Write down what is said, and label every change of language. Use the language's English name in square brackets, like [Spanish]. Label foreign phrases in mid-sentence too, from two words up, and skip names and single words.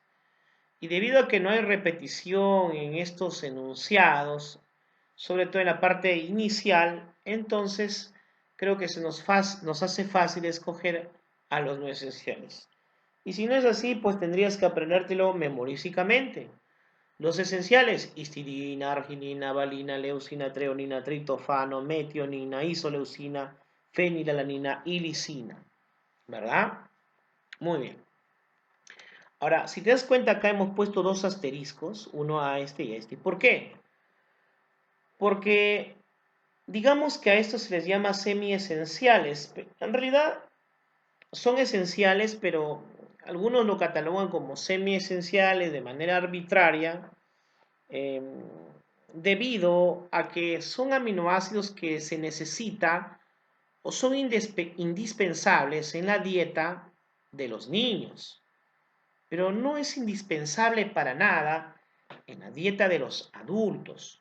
[Spanish] Y debido a que no hay repetición en estos enunciados, sobre todo en la parte inicial, entonces creo que nos hace fácil escoger a los no esenciales. Y si no es así, pues tendrías que aprendértelo memorísticamente. Los esenciales: histidina, arginina, valina, leucina, treonina, triptofano, metionina, isoleucina, fenilalanina y lisina. ¿Verdad? Muy bien. Ahora, si te das cuenta, acá hemos puesto dos asteriscos, uno a este y a este. ¿Por qué? Porque digamos que a estos se les llama semiesenciales. En realidad son esenciales, pero algunos lo catalogan como semiesenciales de manera arbitraria, eh, debido a que son aminoácidos que se necesitan o son indispensables en la dieta de los niños, pero no es indispensable para nada en la dieta de los adultos.